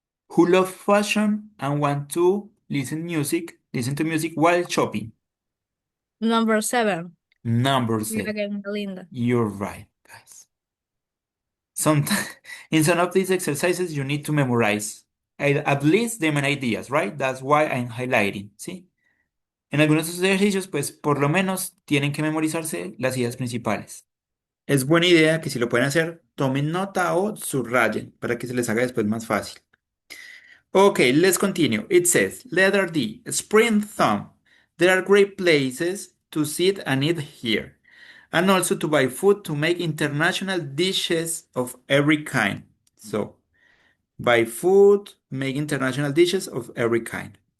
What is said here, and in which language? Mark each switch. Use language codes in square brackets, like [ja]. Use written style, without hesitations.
[en] who love fashion and want to listen to music while shopping. Number 7. Number Yeah, 7. again, Belinda. You're right, guys. Some, in some of these exercises, you need to memorize at least the main ideas, right? That's why I'm highlighting, ¿sí? [es] En algunos de estos ejercicios, pues por lo menos tienen que memorizarse las ideas principales. Es buena idea que si lo pueden hacer, tomen nota o subrayen para que se les haga después más fácil. [en] Okay, let's continue. It says, letter D, Spring Thumb. There are great places to sit and eat here, and also to buy food to make international dishes of every kind. So, buy food, make international dishes of every kind.